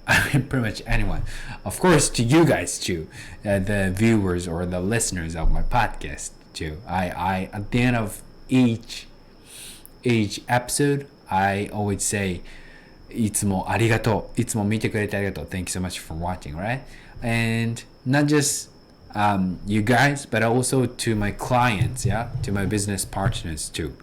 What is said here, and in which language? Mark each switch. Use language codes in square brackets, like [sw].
[en] I mean, pretty much anyone. Of course, to you guys too, the viewers or the listeners of my podcast too. I at the end of each episode, I always say, [ja] いつもありがとう。いつも見てくれてありがとう。 [en] Thank you so much for watching, right? And not just you guys, but also to my clients, yeah, to my business partners too.